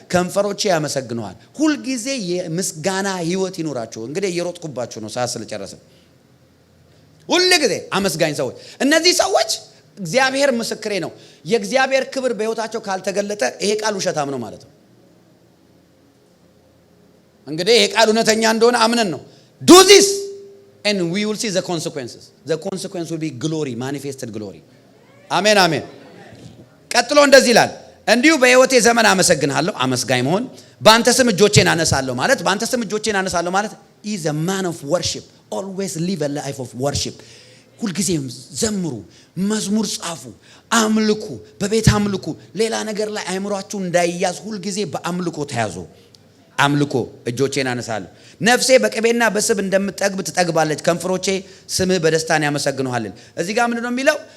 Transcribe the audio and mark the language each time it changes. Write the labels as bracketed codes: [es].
[am] ከንፈሮቼ ያመሰግኑሃል። ሁል ጊዜ የምስጋና ህይወት ይኖራችሁ። እንግዲህ እየሮጥኩባችሁ ነው ሰዓት ስለጨረሰ። ሁል ጊዜ አመስጋኝ ሰዎች። እነዚህ ሰዎች እግዚአብሔር ምስክሬ ነው፣ የእግዚአብሔር ክብር በህይወታቸው ካልተገለጠ ይሄ ቃል ውሸታም ነው ማለት ነው። እንግዲህ ይሄ ቃል እውነተኛ እንደሆነ አምነን ነው [en] do this and we will see the consequences. The consequence will be glory, manifested glory. [am] አሜን አሜን። ቀጥሎ እንደዚህ ይላል፣ እንዲሁ በህይወቴ ዘመን አመሰግንሃለሁ። አመስጋኝ መሆን። በአንተ ስም እጆቼን አነሳለሁ ማለት በአንተ ስም እጆቼን አነሳለሁ ማለት [en] is a man of worship. Always live a life of worship. [am] ሁልጊዜ ዘምሩ፣ መዝሙር ጻፉ፣ አምልኩ፣ በቤት አምልኩ። ሌላ ነገር ላይ አይምሯችሁ እንዳይያዝ ሁልጊዜ በአምልኮ ተያዙ። አምልኮ። እጆቼን አነሳለሁ። ነፍሴ በቅቤና በስብ እንደምትጠግብ ትጠግባለች፣ ከንፈሮቼ ስምህ በደስታን ያመሰግኑሃል። እዚህ ጋር ምንድነው የሚለው?